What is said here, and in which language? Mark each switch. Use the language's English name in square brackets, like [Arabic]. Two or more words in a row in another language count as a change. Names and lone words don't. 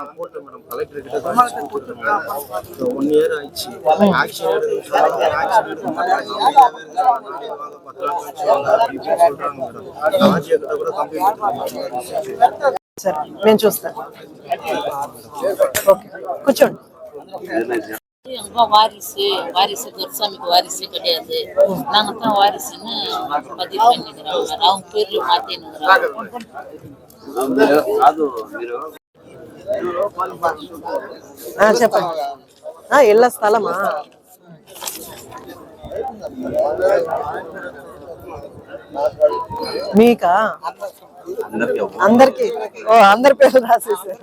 [Telugu] సరే నేను చూస్తాను. [Tamil] ఓకే கூச்சோண்டு எங்க வாரிசு துரசாமிக்கு வாரிசு கிடையாது. நாங்க தான் வாரிசுன்னு பதிவு பண்ணிக்கிறோம். அவங்க பேர்ல மாத்தினுக்கிறோம். [Telugu] చెప్పండి. ఇళ్ళ స్థలమా? మీకా? అందరికి? ఓ అందరి పేర్లు రాసేసారు.